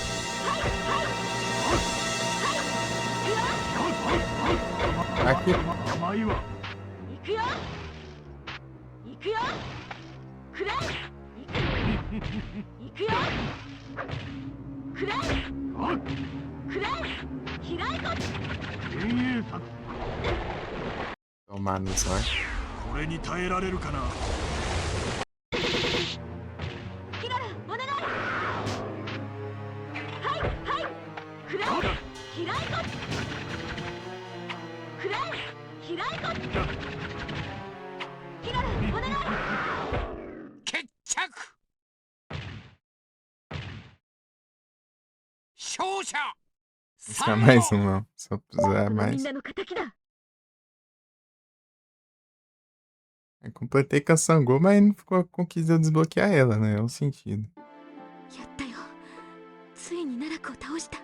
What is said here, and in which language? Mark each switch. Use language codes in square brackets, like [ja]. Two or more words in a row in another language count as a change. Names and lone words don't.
[ja] はい。はい。行くよ。 [pt] Aqui. [ja] 甘いわ。行くよ。行くよ。くらえ。行くよ。くらえ。くらえ。開いて。幻影殺。 [pt] Tomar no zóio. [ja] これに耐えられるかな。キララ、お願い。はい。はい。くらえ。開いて。くらえ。開いて。キララ、お願い。決着。勝者 [pt] Buscar mais um, não. Só precisar [ja] み [pt] mais. [ja] んなの敵だ。 [pt] Eu completei com a Sangô, mas não ficou com quis eu desbloquear ela, né? É o sentido. [ja] やったよ。ついに奈落を倒した。